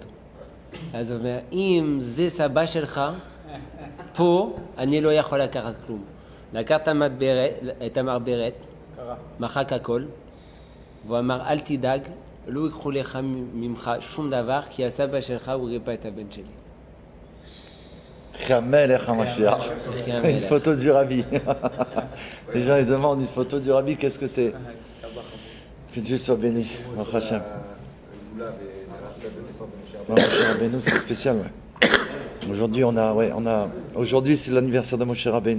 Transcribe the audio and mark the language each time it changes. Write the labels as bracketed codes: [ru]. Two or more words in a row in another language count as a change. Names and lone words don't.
[he] אז הוא אומר, אם זה סבא שלך, פה אני לא יכול לקחת כלום. לקח את המרברת, מחק הכל, והוא אמר, אל תדאג, לא ייקחו לך ממך שום דבר, כי הסבא שלך הוא ריפא את הבן שלי. המלך המשיח. [fr] Une photo du rabbi. Les gens ils demandent une photo du rabbi, qu'est-ce que c'est? Que Dieu soit béni. [he] ברוך השם. Moshe Rabbeinu, [fr] c'est spécial, ouais. Aujourd'hui, aujourd'hui c'est l'anniversaire de Moshe Rabbeinu.